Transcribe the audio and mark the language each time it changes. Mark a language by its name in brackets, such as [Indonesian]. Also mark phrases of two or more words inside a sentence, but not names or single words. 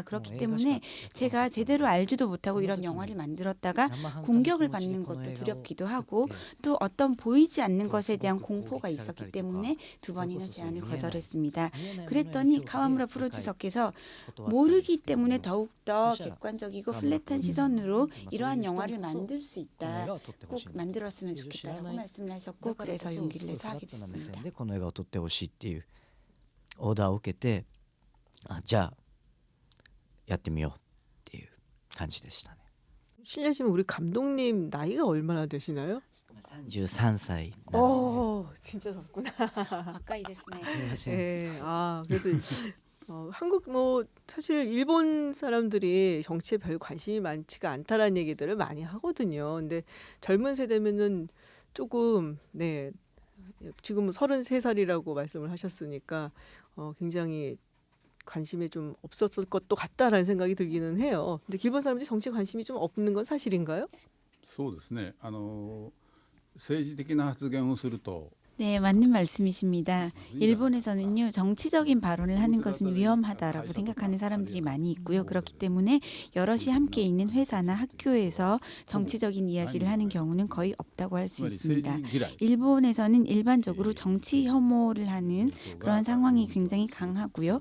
[Korean] 그렇기 때문에 제가 제대로 알지도 못하고 이런 영화를 만들었다가 공격을 받는 것도 두렵기도 하고 또 어떤 보이지 않는 것에 대한 공포가 있었기 때문에 2번이나 제안을 거절했습니다. 그랬더니 카와무라 프로듀서께서 모르기 때문에 더욱더 객관적이고 플랫한 시선으로 이러한 영화를 만들 수 있다. 꼭 만들었으면 좋겠다라고 말씀을 하셨고 그래서 용기를 내서 하게 됐습니다. [Japanese] この映画を撮ってほしいっていうオーダーを受けてじゃあやってみようっていう感じでしたね。 [Korean] 실례지만 우리 감독님 나이가 얼마나 되시나요? [Japanese] 33歳 [Korean] 진짜 젊구나. 가까이 됐네. 네, 그래서 한국 사실 일본 사람들이 정치에 별 관심이 많지가 않다라는 얘기들을 많이 하거든요. 근데 젊은 세대면은 조금 지금은 33살이라고 말씀을 하셨으니까 굉장히 관심이 좀 없었을 것도 같다라는 생각이 들기는 해요. 근데 일본 사람들이 정치에 관심이 좀 없는 건 사실인가요? [Japanese] そうですね。政治的な発言をすると [Korean] 네, 맞는 말씀이십니다. 일본에서는요, 정치적인 발언을 하는 것은 위험하다라고 생각하는 사람들이 많이 있고요. 그렇기 때문에 여럿이 함께 있는 회사나 학교에서 정치적인 이야기를 하는 경우는 거의 없다고 할 수 있습니다. 일본에서는 일반적으로 정치 혐오를 하는 그런 상황이 굉장히 강하고요.